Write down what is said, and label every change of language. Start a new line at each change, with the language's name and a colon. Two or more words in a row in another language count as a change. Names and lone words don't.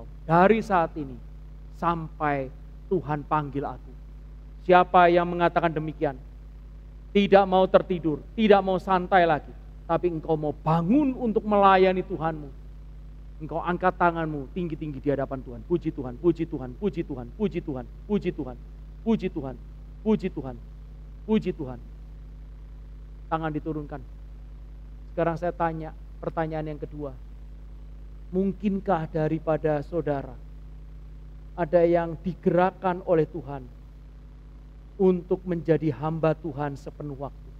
Indonesian: Dari saat ini sampai Tuhan panggil aku. Siapa yang mengatakan demikian? Tidak mau tertidur, tidak mau santai lagi. Tapi engkau mau bangun untuk melayani Tuhanmu. Engkau angkat tanganmu tinggi-tinggi di hadapan Tuhan. Puji Tuhan, puji Tuhan, puji Tuhan, puji Tuhan, puji Tuhan, puji Tuhan, puji Tuhan, puji Tuhan. Tangan diturunkan. Sekarang saya tanya pertanyaan yang kedua. Mungkinkah daripada saudara ada yang digerakkan oleh Tuhan untuk menjadi hamba Tuhan sepenuh waktu?